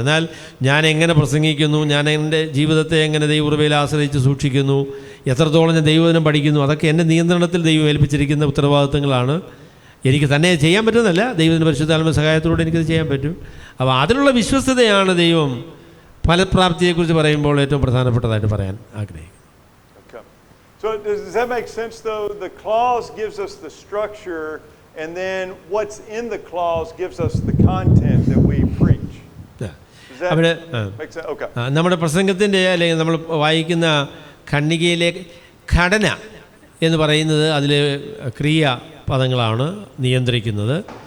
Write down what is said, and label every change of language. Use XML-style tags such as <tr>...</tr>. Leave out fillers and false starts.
<ml>എന്നാൽ ഞാൻ എങ്ങനെ പ്രസംഗിക്കുന്നു, ഞാൻ എൻ്റെ ജീവിതത്തെ എങ്ങനെ ദൈവകൃപയിൽ ആശ്രയിച്ച് സൂക്ഷിക്കുന്നു, എത്രത്തോളം ഞാൻ ദൈവവചനം പഠിക്കുന്നു, അതൊക്കെ എൻ്റെ നിയന്ത്രണത്തിൽ ദൈവം ഏൽപ്പിച്ചിരിക്കുന്ന ഉത്തരവാദിത്തങ്ങളാണ്. എനിക്ക് തന്നെ ചെയ്യാൻ പറ്റുന്നതല്ല, ദൈവത്തിൻ്റെ പരിശുദ്ധാത്മ സഹായത്തോടെ എനിക്കത് ചെയ്യാൻ പറ്റും. അപ്പോൾ അതിനുള്ള വിശ്വസ്തതയാണ് ദൈവം ഫലപ്രാപ്തിയെക്കുറിച്ച് പറയുമ്പോൾ ഏറ്റവും പ്രധാനപ്പെട്ടതായിട്ട് പറയാൻ ആഗ്രഹിക്കുന്നു.</ml> <en>So does that make sense though? The clause gives us the structure, and then what's in the clause gives us the content that we preach. Does that make sense? Okay.</en> <ml>നമ്മുടെ പ്രസംഗത്തിൻ്റെ അല്ലെങ്കിൽ നമ്മൾ വായിക്കുന്ന ഖണ്ഡികയിലെ ഘടന എന്ന് പറയുന്നത് അതിലെ ക്രിയ പദങ്ങളാണ് നിയന്ത്രിക്കുന്നത്.</ml>